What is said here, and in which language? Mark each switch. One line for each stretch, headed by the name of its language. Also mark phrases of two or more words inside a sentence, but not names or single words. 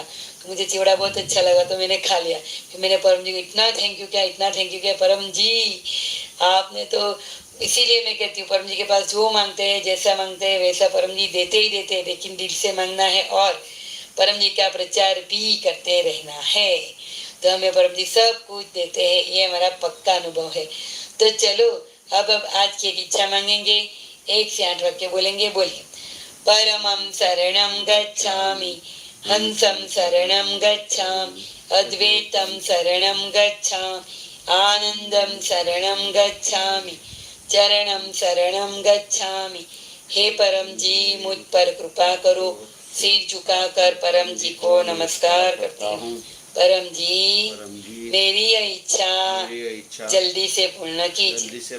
Hindi: तो मुझे चिवड़ा बहुत अच्छा लगा तो मैंने खा लिया। फिर मैंने परम जी को इतना
English: thank you
Hindi: किया, परम जी आपने तो, इसीलिए मैं कहती हूँ परम जी के पास जो मांगते हैं, जैसा मांगते हैं वैसा परम जी देते ही देते हैं, लेकिन दिल से मांगना है और परम जी का प्रचार भी करते रहना है। तो हमें परम जी सब कुछ देते हैं, ये हमारा पक्का अनुभव है। तो चलो अब आज की एक इच्छा मांगेंगे, 1 से 8 वाक्य बोलेंगे।
Sanskrit: बोलिए परमं शरणं गच्छामि, हंसं शरणं गच्छामि, अद्वैतं शरणं गच्छामि, आनंदं शरणं गच्छामि, चरणं शरणं गच्छामि।
Hindi: हे परम जी मुझ पर कृपा करो। सिर झुकाकर परम जी को नमस्कार करता हूँ। परम जी मेरी यह इच्छा जल्दी से पूर्ण कीजिए।